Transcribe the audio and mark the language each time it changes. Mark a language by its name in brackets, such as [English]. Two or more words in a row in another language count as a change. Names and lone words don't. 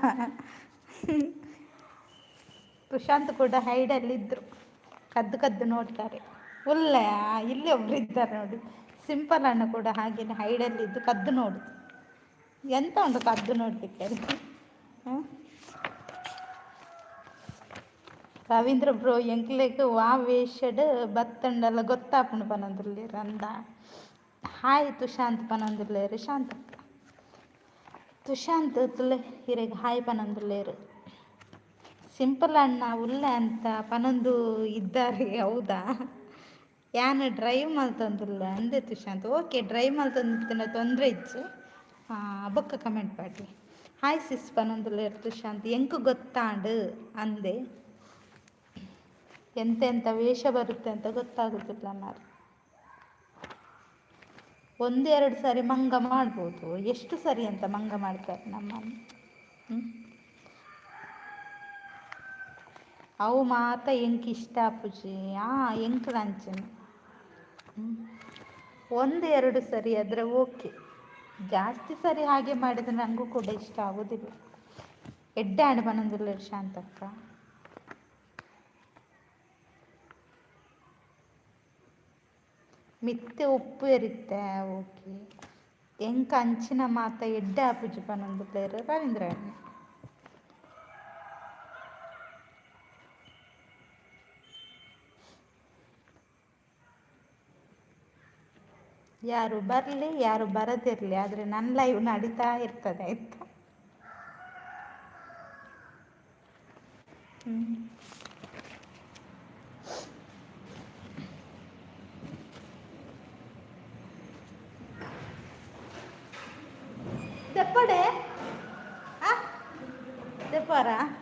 [Kannada] ತುಷಾಂತ್ ಕೂಡ ಹೈಡಲ್ಲಿದ್ದರು, ಕದ್ದು ಕದ್ದು ನೋಡ್ತಾರೆ. ಒಳ್ಳೆ ಇಲ್ಲಿ ಒಬ್ರು ಇದ್ದಾರೆ ನೋಡಿ, ಸಿಂಪಲ್ ಅಣ್ಣ ಕೂಡ ಹಾಗೆಯೇ ಹೈಡಲ್ಲಿದ್ದು ಕದ್ದು ನೋಡುದು. [Tulu] ಎಂತ ಉಂಟು ಕದ್ದು ನೋಡಲಿಕ್ಕೆ ಅಲ್ಲಿ. ರವೀಂದ್ರ ಬ್ರೋ ಎಂಕ್ಲೆಗ್ ವಾ ವೇಷಡ್ ಬತ್ತಂಡಲ್ಲ ಗೊತ್ತಾಪುಂಡು ಪನೊಂದುಲ್ಲೇರು ಅಂದ. ಹಾಯ್ ತುಷಾಂತ್ ಪನೊಂದುಲ್ಲೇರು ಶಾಂತಕ್ಕ. ತುಷಾಂತ್ ತುಲೆ ಹಿರೆಗೆ ಹಾಯ್ ಪನೊಂದುಲ್ಲೇರು. ಸಿಂಪಲ್ ಅಣ್ಣ ಉಲ್ಲೆ ಅಂತ ಪನೊಂದು ಇದ್ದಾರೆ. ಹೌದಾ, ಯಾನು ಡ್ರೈವ್ ಮಲ್ತೊಂದುಲ್ಲ ಅಂದೆ ತುಷಾಂತ್. ಓಕೆ, ಡ್ರೈವ್ ಮಲ್ತೊಂದಿತ್ತಿನ ತೊಂದರೆ ಇಜ್ಜಿ ಬೊಕ್ಕ ಕಮೆಂಟ್ ಪಾಡ್ರಿ. ಹಾಯ್ ಸಿಸ್ ಪನೊಂದುಲ್ಲೇರು ತುಷಾಂತ್. ಎಂಕು ಗೊತ್ತಾಂಡು ಅಂದೆ. [Kannada] ಎಂತೆಂಥ ವೇಷ ಬರುತ್ತೆ ಅಂತ ಗೊತ್ತಾಗೋದಿಲ್ಲ ಮಾರು. 1-2 ಸಾರಿ ಮಂಗ ಮಾಡ್ಬೋದು, ಎಷ್ಟು ಸರಿ ಅಂತ ಮಂಗ ಮಾಡ್ತಾರೆ ನಮ್ಮನ್ನು. [Tulu] ಅವು ಮಾತ ಎಂಕ್ ಇಷ್ಟ ಅಪ್ಪುಜಿ. [Kannada] ಎಂಕ್ ಅಂಚನೆ 1-2 ಸರಿ ಆದರೆ ಓಕೆ, ಜಾಸ್ತಿ ಸರಿ ಹಾಗೆ ಮಾಡಿದರೆ ನನಗೂ ಕೂಡ ಇಷ್ಟ ಆಗೋದಿಲ್ಲ. [Tulu] ಎಡ್ಡೆ ಆಡು ಬನ್ನೊಂದುಲ್ಲೇರು ಶಾಂತಕ್ಕ. ಮಿತ್ತೆ ಉಪ್ಪು ಎರಿತ್ತೆ. ಓಕೆ, ಎಂಕ ಅಂಚಿನ ಮಾತ ಎಡ್ಡೆ ಆಪುಜಿ ಪನೊಂದುಲ್ಲೇರು ರವೀಂದ್ರ ಅಣ್ಣ. [Kannada] ಯಾರು ಬರಲಿ ಯಾರು ಬರದಿರಲಿ, ಆದರೆ ನನ್ನ ಲೈವ್ ನಡೀತಾ ಇರ್ತದೆ ಆಯಿತಾ. [Tulu] ತೆಪ್ಪಡೆ ತೆಪ್ಪರ